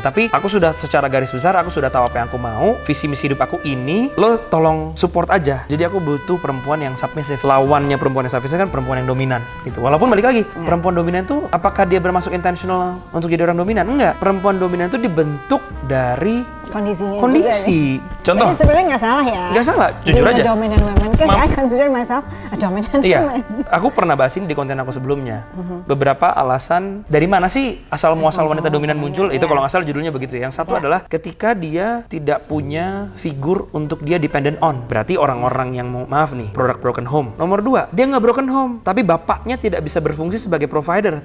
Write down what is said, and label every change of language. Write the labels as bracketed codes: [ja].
[id] Tapi aku sudah secara garis besar, aku sudah tahu apa yang aku mau, visi misi hidup aku ini, lo tolong support aja. Jadi aku butuh perempuan yang [en] submissive. [id] Lawannya perempuan yang submissive kan perempuan yang dominan gitu. Walaupun balik lagi, perempuan dominan tuh apakah dia bermasuk intentional untuk jadi orang dominan? Enggak. Perempuan dominan itu dibentuk dari kondisi. Contoh. Jadi sebenarnya nggak salah ya. Nggak salah, jujur aja. [en] Dominant woman, because I consider myself a dominant woman. [id] Aku pernah bahas ini di konten aku sebelumnya. Beberapa alasan dari mana sih asal muasal wanita dominan muncul? Itu kalau nggak salah judulnya begitu. Yang satu adalah ketika dia tidak punya figur untuk dia dependent on. Berarti orang-orang yang maaf nih, produk broken home. Nomor 2, dia nggak broken home, tapi bapaknya tidak bisa berfungsi sebagai provider.